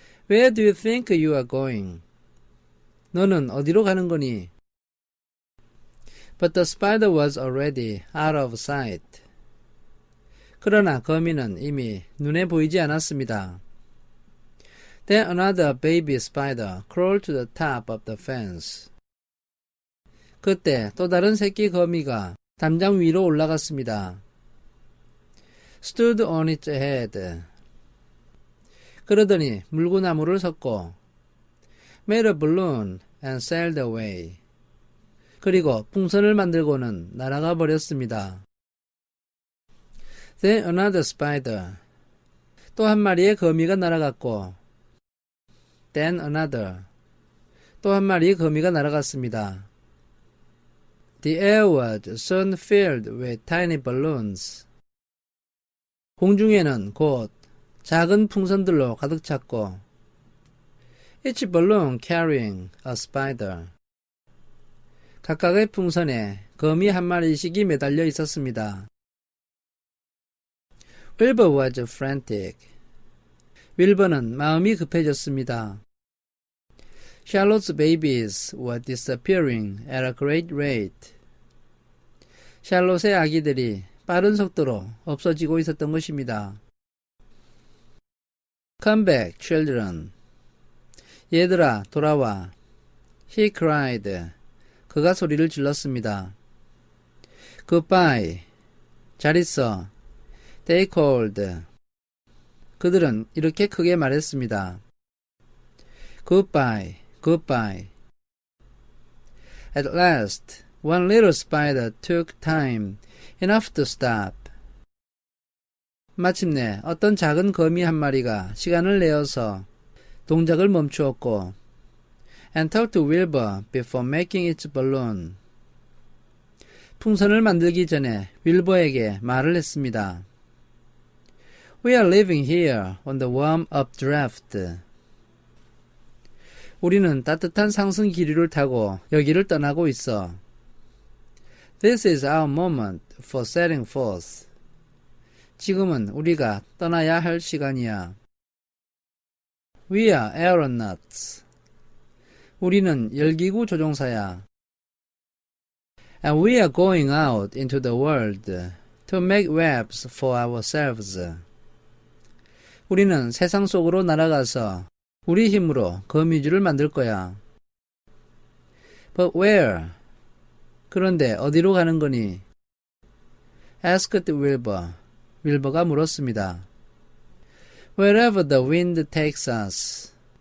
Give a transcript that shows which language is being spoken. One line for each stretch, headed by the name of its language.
English: Where do you think you are going?
Korean: 너는 어디로 가는 거니?
English: But the spider was already out of sight.
Korean: 그러나 거미는 이미 눈에 보이지 않았습니다.
English: Then another baby spider crawled to the top of the fence.
Korean: 그때 또 다른 새끼 거미가 담장 위로 올라갔습니다.
English: Stood on its head.
Korean: 그러더니 물구나무를 섰고
English: made a balloon and sailed away.
Korean: 그리고 풍선을 만들고는 날아가 버렸습니다.
English: Then another spider.
Korean: 또 한 마리의 거미가 날아갔고
English: Then another.
Korean: 또 한 마리의 거미가 날아갔습니다.
English: The air was soon filled with tiny balloons.
Korean: 공중에는 곧 작은 풍선들로 가득 찼고
English: Each balloon carrying a spider.
Korean: 각각의 풍선에 거미 한 마리씩이 매달려 있었습니다.
English: Wilbur was frantic.
Korean: 윌버는 마음이 급해졌습니다.
English: Charlotte's babies were disappearing at a great rate.
Korean: 샬롯의 아기들이 빠른 속도로 없어지고 있었던 것입니다.
English: Come back, children.
Korean: 얘들아, 돌아와.
English: He cried.
Korean: 그가 소리를 질렀습니다.
English: Goodbye.
Korean: 잘 있어.
English: They called.
Korean: 그들은 이렇게 크게 말했습니다.
English: Goodbye, goodbye. At last, one little spider took time enough to stop.
Korean: 마침내 어떤 작은 거미 한 마리가 시간을 내어서 동작을 멈추었고
English: and talked to Wilbur before making its balloon.
Korean: 풍선을 만들기 전에 윌버에게 말을 했습니다.
English: We are living here on the warm updraft.
Korean: 우리는 따뜻한 상승 기류를 타고 여기를 떠나고 있어.
English: This is our moment for setting forth.
Korean: 지금은 우리가 떠나야 할 시간이야.
English: We are aeronauts.
Korean: 우리는 열기구 조종사야.
English: And we are going out into the world to make webs for ourselves.
Korean: 우리는 세상 속으로 날아가서 우리 힘으로 거미줄을 만들 거야.
English: But where?
Korean: 그런데 어디로 가는 거니?
English: asked Wilbur.
Korean: 윌버가 물었습니다.
English: Wherever the wind takes us.